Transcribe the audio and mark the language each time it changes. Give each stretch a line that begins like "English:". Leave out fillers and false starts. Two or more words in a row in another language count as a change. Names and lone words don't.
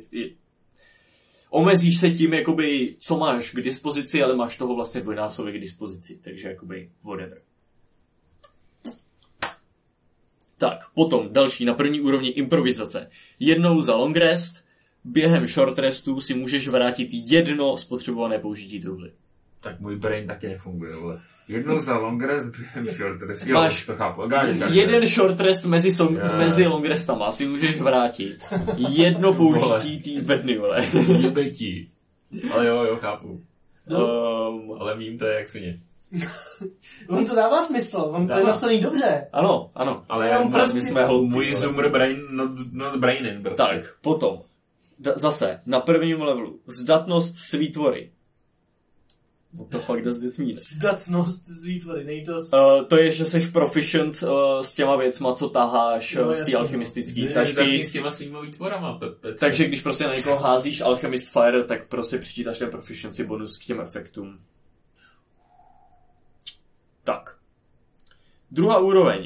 Czech: Omezíš se tím, jakoby, co máš k dispozici, ale máš toho vlastně dvojnásobek k dispozici, takže jakoby whatever. Tak, potom další na první úrovni improvizace. Jednou za
English: long rest,
Czech: během
English: short restu
Czech: si můžeš vrátit jedno spotřebované použití truhly. Tak můj brain taky nefunguje, vole. Jednou za
English: long rest,
Czech: během
English: short rest.
Czech: Jo, máš to chápu. jeden
English: short rest
Czech: mezi
English: long restama
Czech: si můžeš vrátit. Jedno použití tý bedny, vole. Jebetí. Ale jo, chápu. Ale vím, to je jak svině. On to dává smysl, on to je napsaný dobře. Ano. Ale my jsme můj
English: zoomer brain, not brainin,
Czech: prostě. Tak, potom. Zase, na prvním levelu. Zdatnost svítvory.
English: What the fuck does that mean?
Czech: Zdatnost svítvory, nej to... To je, že jsi proficient s těma věcma, co taháš z té alchemistické tašky. S těma svýma výtvorama, Takže když prostě na někoho házíš Alchemist Fire, tak prostě přičítáš ten
English: proficiency bonus
Czech: k těm efektům. Tak. Druhá úroveň.